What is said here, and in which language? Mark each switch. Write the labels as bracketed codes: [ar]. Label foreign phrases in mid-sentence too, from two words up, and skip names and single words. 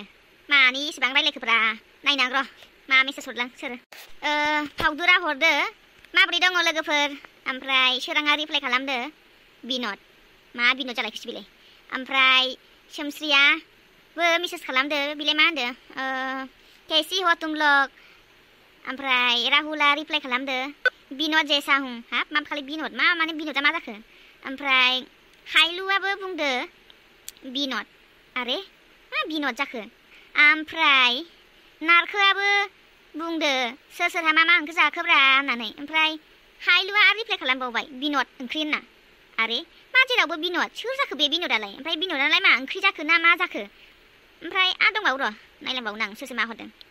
[brx] मानि इसेबां रायलायखोब्रा नायनां र' मा मेसेज हरदों सोरो। फावदुरा हरदो माबोरै दङ लोगोफोर ओमफ्राय सोराङा रिप्लाइ खालामदो बिनद मा बिनद जालायखोसै बेलाय ओमफ्राय सोमस्रियाबो मेसेज खालामदो बेलाय मा होनदो कैसी [hi] हो तुम लोग [brx] ओमफ्राय राहुला रिप्लाइ खालामदो बिनद [hi] जैसा हूँ [brx] हाब मा खालि बिनद मा माने बिनदा मा जाखो ओमफ्राय हाइलुआबो बुंदो बिनद आरे मा बिनद जाखो ओमफ्राय नारखोआबो बुंदो सोर सोरहा मा मा ओंख्रि जाखोब्रा होननानै ओमफ्राय हाइलुआ आरो रिप्लाइ खालामबावबाय बिनद ओंख्रि होनना आरे मा जेरावबो बिनद सोर जाखो बे बिनदालाय ओमफ्राय बिनदालाय मा ओंख्रि जाखो ना मा जाखो ओमफ्राय दंबावो र' नायलांबावनो आं सोर मा हरदों